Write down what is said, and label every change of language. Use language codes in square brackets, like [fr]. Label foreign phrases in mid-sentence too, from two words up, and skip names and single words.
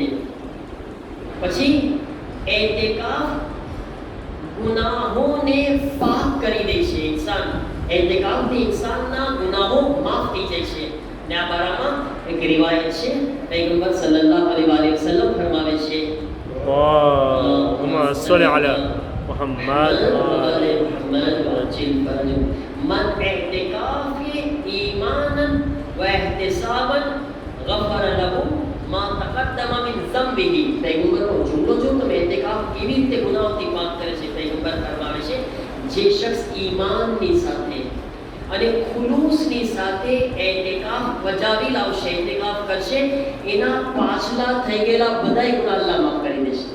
[gu] પછી એતેકાફ ગુનાહોને પાક કરી દે છે ઇન્સાન. એતેકાફથી ઇન્સાનના ગુનાહો માફ થઈ જાય છે. ને આ બારામાં એક રિવાયત છે, પૈગંબર સલ્લલ્લાહુ અલૈહિ વસલ્લમ ફરમાવે છે, [ar] اللهم صل على محمد وعلى من اعتكاف ایمانا و احتسابا غفر له ما تقدم من ذنبه. [gu] પૈગંબરનો જુમલો જો તમે એતેકાફ કેવી રીતે ગુનાહોથી પાક કરે છે, પૈગંબર ફરમાવે છે, જે શખ્સ ઈમાનની સાથે અને ખુલૂસની સાથે એતેકાફ બજાવી લાવશે, એતેકાફ કરશે, એના પાછલા થઈ ગયેલા બધાય ગુનાહ અલ્લાહ માફ કરી દેશે.